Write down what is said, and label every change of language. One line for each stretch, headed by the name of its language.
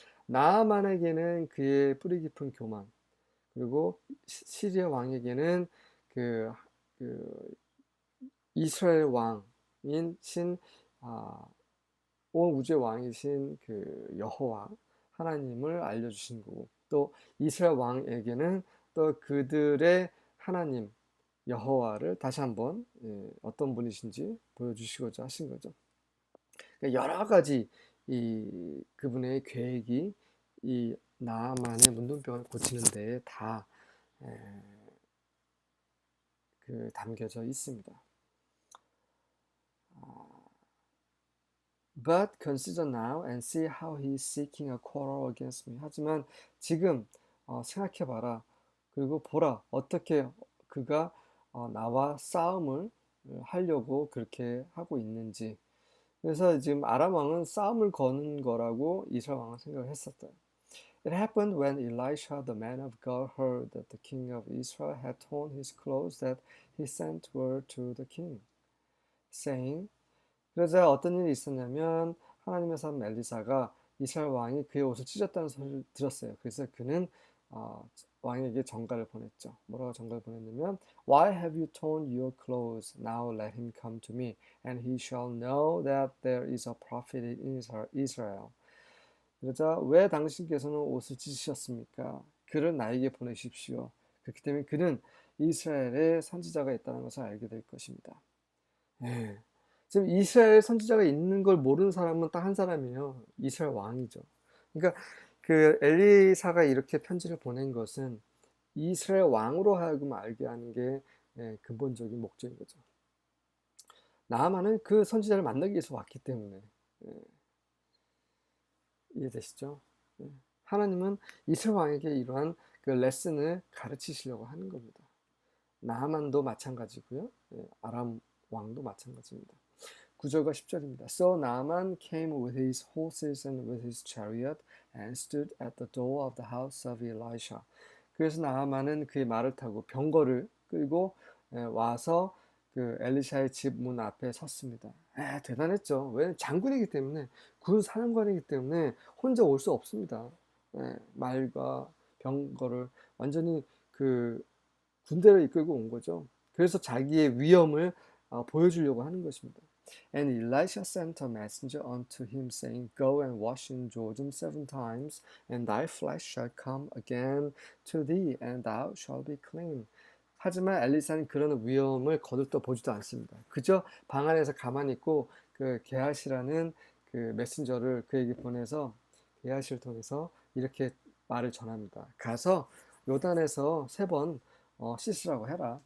Korean: 나아만에게는 그의 뿌리 깊은 교만 그리고 시리아 왕에게는 그, 그 이스라엘 왕인 온 우주의 왕이신 그 여호와 하나님을 알려주신 거고 또 이스라엘 왕에게는 또 그들의 하나님 여호와를 다시 한번 어떤 분이신지 보여주시고자 하신 거죠. 그러니까 여러 가지 그분의 계획이 이 나만의 문둥병을 고치는 데에 다 담겨져 있습니다.
English: But consider now and see how he is seeking a quarrel against me.
Korean: 하지만 지금 생각해봐라. 그리고 보라. 어떻게 그가 나와 싸움을 하려고 그렇게 하고 있는지. 그래서 지금 아람 왕은 싸움을 거는 거라고 이스라엘 왕은 생각을 했었어요.
English: It happened when Elisha, the man of God, heard that the king of Israel had torn his clothes that he sent word to the king, saying,
Korean: 그러자 어떤 일이 있었냐면 하나님의 사람 엘리사가 이스라엘 왕이 그의 옷을 찢었다는 소리를 들었어요. 그래서 그는 왕에게 전가를 보냈죠. 뭐라고 전가를 보냈냐면
English: Why have you torn your clothes? Now let him come to me, and he shall know that there is a prophet in Israel.
Korean: 그러자 왜 당신께서는 옷을 찢으셨습니까? 그를 나에게 보내십시오. 그렇기 때문에 그는 이스라엘의 선지자가 있다는 것을 알게 될 것입니다. 지금 이스라엘 선지자가 있는 걸 모르는 사람은 딱 한 사람이에요. 이스라엘 왕이죠. 그러니까 그 엘리사가 이렇게 편지를 보낸 것은 이스라엘 왕으로 하여금 알게 하는 게 근본적인 목적인 거죠. 나아만은 그 선지자를 만나기 위해서 왔기 때문에 이해되시죠? 하나님은 이스라엘 왕에게 이러한 그 레슨을 가르치시려고 하는 겁니다. 나아만도 마찬가지고요. 아람 왕도 마찬가지입니다. 9절과 10절입니다.
English: So Naaman came with his horses and with his chariot and stood at the door of the house of Elisha.
Korean: 그래서 나아만은 그의 말을 타고 병거를 끌고 와서 그 엘리샤의 집 문 앞에 섰습니다. 대단했죠. 왜? 장군이기 때문에 군 사령관이기 때문에 혼자 올 수 없습니다. 말과 병거를 완전히 그 군대를 이끌고 온 거죠. 그래서 자기의 위엄을 보여주려고 하는 것입니다.
English: And Elisha sent a messenger unto him, saying, Go and wash in Jordan 7 times, and thy flesh shall come again to thee, and thou shalt be clean.
Korean: 하지만 엘리사는 그런 위험을 거들떠 보지도 않습니다. 그저 방 안에서 가만히 있고 그 게하시라는 그 메신저를 그에게 보내서 게하시를 통해서 이렇게 말을 전합니다. 가서 요단에서 3번 씻으라고 해라.